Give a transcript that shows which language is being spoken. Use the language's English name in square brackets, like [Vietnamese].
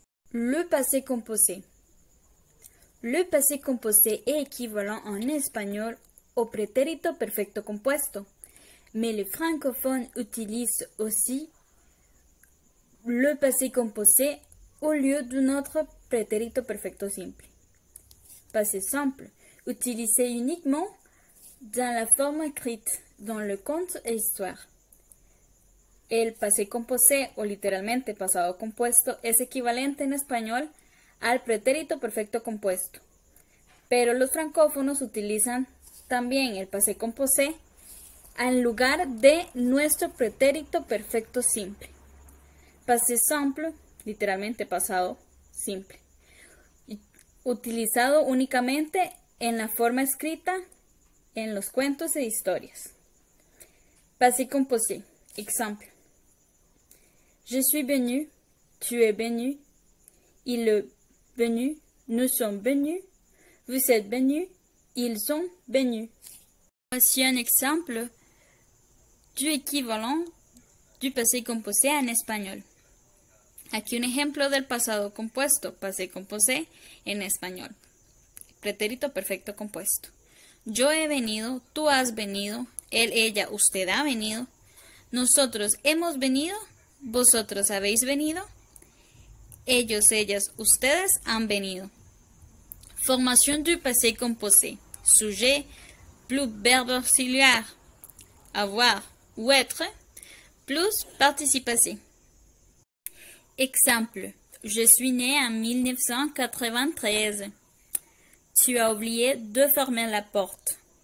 [French] Le passé composé. Le passé composé est équivalent en espagnol au pretérito perfecto compuesto, mais les francophones utilisent aussi le passé composé au lieu d'un autre pretérito perfecto simple. Passé simple, utilisé uniquement dans la forme écrite, dans le conte e histoire. [Spanish] El passé composé, o literalmente pasado compuesto, es equivalente en español al pretérito perfecto compuesto. Pero los francófonos utilizan también el passé composé en lugar de nuestro pretérito perfecto simple. Passé simple, literalmente pasado simple. Utilizado únicamente en la forma escrita en los cuentos e historias. [French] Passé composé. Exemple. Je suis venu, tu es venu, il est venu, nous sommes venus, vous êtes venus, ils sont venus. Voici un exemple du equivalent du passé composé [Spanish] en español. Aquí un ejemplo del pasado compuesto, passé composé en español. Pretérito perfecto compuesto. Yo he venido, tú has venido, él, ella, usted ha venido, nosotros hemos venido, vosotros habéis venido, ellos, ellas, ustedes han venido. [French] Formation du passé composé. Sujet plus verbe auxiliaire. Avoir ou être plus participe passé. Exemple. Je suis né en 1993. Tu as oublié de fermer la porte.